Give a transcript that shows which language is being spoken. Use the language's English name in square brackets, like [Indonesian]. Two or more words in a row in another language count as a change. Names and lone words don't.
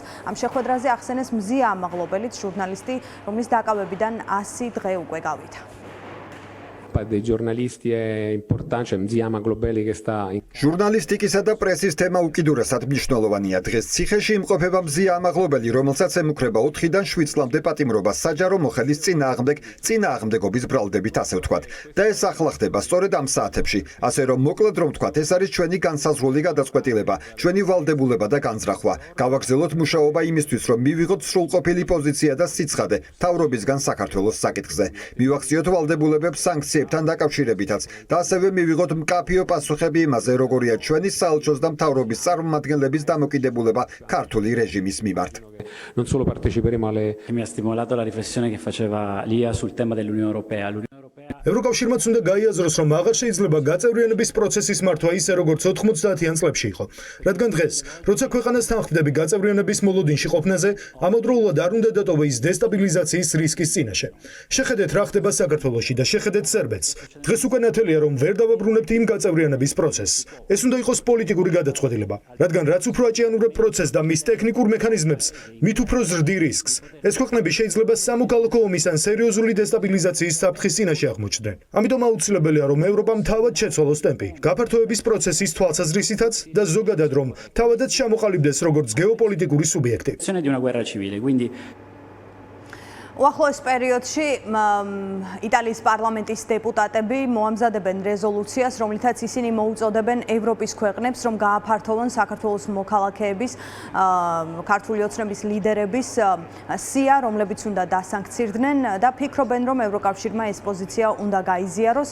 [Georgian] ამ შეხვედრაზე ახსენეს მზია ამაღლობელიც, ჟურნალისტი, რომლის დაკავებიდან 100 დღე უკვე გავიდა. [Italian] Dei giornalisti è importante, cioè Mzia Amaglobeli che sta in [Georgian] ჟურნალისტიკისა და პრესის თემა უკიდურესად მნიშვნელოვანია. დღეს ციხეში იმყოფება მზია ამაღლობელი, რომელსაც ემუქრება 4-დან 7 წლამდე პატიმრობა საჯარო მოხელის წინააღმდეგობის ბრალდებით, ასე ვთქვათ. და ეს ახლა ხდება სწორედ ამ საათებში. ასე რომ მოკლედ რომ ვთქვათ, ეს არის ჩვენი განსაზღვრული გადაწყვეტილება, ჩვენი ვალდებულება და განზრახვა. გავაგრძელოთ მუშაობა იმისთვის, რომ მივიღოთ სრულყოფილი პოზიცია და სიცხადე მთავრობისგან საქართველოს საკითხზე. მივახციოთ ვალდებულებებს სანქციებთან დაკავშირებითაც და ასევე მივიღოთ მკაფიო პასუხები იმაზე, როგორია ჩვენი საელჩოს და მთავრობის წარმომადგენლების დამოკიდებულება ქართული რეჟიმის მიმართ. [Italian] non solo parteciperemo alle Mi ha stimolato la riflessione che faceva Lia sul tema dell'Unione Europea. [Georgian] ევროკავშირმაც უნდა გაიაზროს, რომ აღარ შეიძლება გაწევრიანების პროცესის მართვა ისე, როგორც 90-იან წლებში იყო. რადგან დღეს, როცა ქვეყანას თანხმდები გაწევრიანების მოლოდინში ყოფნაზე, ამავდროულად არ უნდა დატოვა ის დესტაბილიზაციის რისკის წინაშე. შეხედეთ, რა ხდება საქართველოში და შეხედეთ სერბეთს. დღეს უკვე ნათელია, რომ ვერ დავაბრუნებთ იმ გაწევრიანების პროცესს. ეს უნდა იყოს პოლიტიკური გადაწყვეტილება, რადგან რაც უფრო აჭიანურებ პროცესს და მის ტექნიკურ მექანიზმებს, მით უფრო ზრდი რისკს. ეს ქვეყნები შეიძლება სამოქალაქო ომის ან სერიოზული დესტაბილიზაციის საფრთხის წინაშე აღმოჩნდნენ. ამიტომ აუცილებელია, რომ ევროპამ თავად შეცვალოს ტემპი, გაფართოების პროცესის თვალსაზრისითაც და ზოგადად რომ თავადაც ჩამოყალიბდეს როგორც გეოპოლიტიკური სუბიექტი. [Italian] Di una guerra civile, quindi [Georgian] უახლოეს პერიოდში იტალიის პარლამენტის დეპუტატები მოამზადებენ რეზოლუციას, რომლითაც ისინი მოუწოდებენ ევროპის ქვეყნებს, რომ გააფართოვონ საქართველოს მოქალაქეების, ქართული ოცნების ლიდერების სია, რომლებიც უნდა დასანქცირდნენ და ფიქრობენ, რომ ევროკავშირმა ეს პოზიცია უნდა გაიზიაროს.